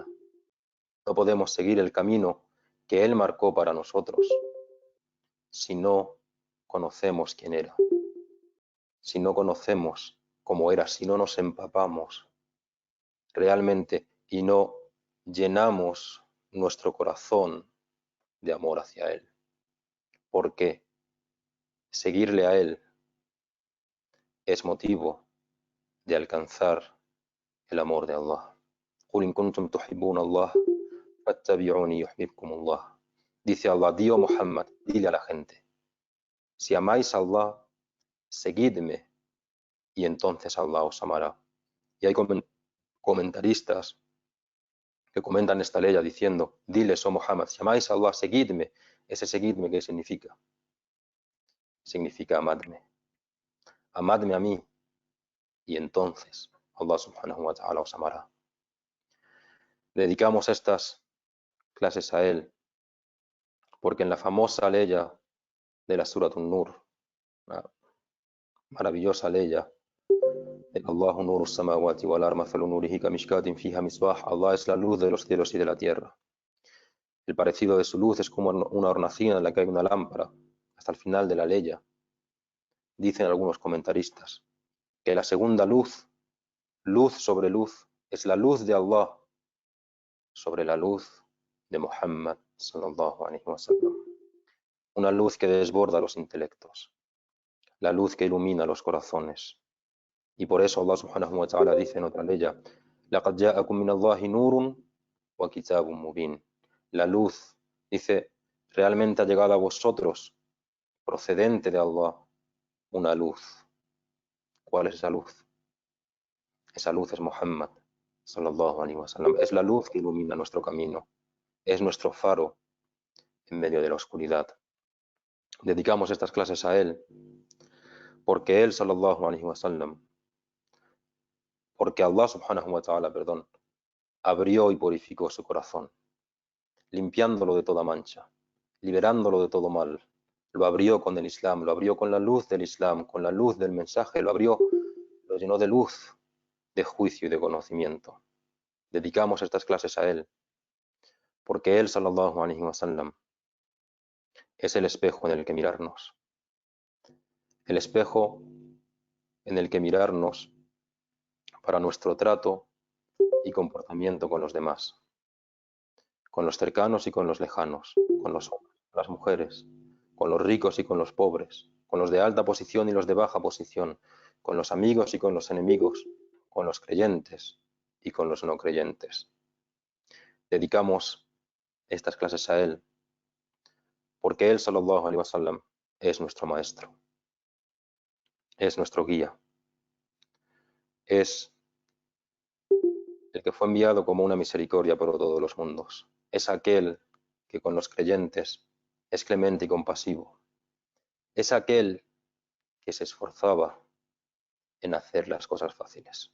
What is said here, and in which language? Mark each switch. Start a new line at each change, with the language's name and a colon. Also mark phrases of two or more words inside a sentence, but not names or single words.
Spanish: No podemos seguir el camino que Él marcó para nosotros si no conocemos quién era, si no conocemos cómo era, si no nos empapamos realmente y no llenamos nuestro corazón de amor hacia Él. Porque seguirle a Él es motivo de alcanzar el amor de Allah.
Arabic: قُلْ إِن كُنتُمْ تُحِبُّونَ اللَّهَ فَاتَّبِعُونِي يُحْبِبْكُمُ اللَّهُ.
Spanish: Dice Allah, di, oh Muhammad, dile a la gente, si amáis a Allah, seguidme y entonces Allah os amará. Y hay comentaristas que comentan esta ley diciendo, diles, oh Muhammad, si amáis a Allah, seguidme. Ese seguidme, ¿qué significa? Significa amadme. Amadme a mí y entonces Allah
Arabic: سبحانه وتعالى
Spanish: os amará. Dedicamos estas clases a Él porque en la famosa ley de la Surat An-Nur, una maravillosa ley,
Arabic: الله نور السماوات والأرض مثل نوره كمشكاة فيها مصباح,
Spanish: Allah es la luz de los cielos y de la tierra. El parecido de su luz es como una hornacina en la que hay una lámpara, hasta el final de la ley. Dicen algunos comentaristas que la segunda luz, luz sobre luz, es la luz de Allah sobre la luz de Muhammad
Arabic: صلى الله عليه وسلم.
Spanish: una luz que desborda los intelectos, la luz que ilumina los corazones. Y por eso Allah
Arabic: سبحانه وتعالى
Spanish: dice en otra ley:
Arabic: لَقَدْ جَاءَكُم مِّنَ اللَّهِ نُورٌ وَكِتَابٌ مُبِينٌ.
Spanish: La luz, dice, realmente ha llegado a vosotros, procedente de Allah, una luz. ¿Cuál es esa luz? Esa luz es Muhammad,
Arabic: صلى الله عليه وسلم.
Spanish: Es la luz que ilumina nuestro camino, es nuestro faro en medio de la oscuridad. Dedicamos estas clases a él, porque él,
Arabic: صلى الله عليه وسلم, porque Allah سبحانه وتعالى,
Spanish: perdón, abrió y purificó su corazón, limpiándolo de toda mancha, liberándolo de todo mal. Lo abrió con el Islam, lo abrió con la luz del Islam, con la luz del mensaje, lo abrió, lo llenó de luz, de juicio y de conocimiento. Dedicamos estas clases a él, porque él,
Arabic: صلى الله عليه وسلم,
Spanish: es el espejo en el que mirarnos. El espejo en el que mirarnos para nuestro trato y comportamiento con los demás, con los cercanos y con los lejanos, con los hombres, las mujeres, con los ricos y con los pobres, con los de alta posición y los de baja posición, con los amigos y con los enemigos, con los creyentes y con los no creyentes. Dedicamos estas clases a él, porque él,
Arabic: صلى الله عليه وسلم,
Spanish: es nuestro maestro, es nuestro guía, es el que fue enviado como una misericordia por todos los mundos. Es aquel que con los creyentes es clemente y compasivo. Es aquel que se esforzaba en hacer las cosas fáciles.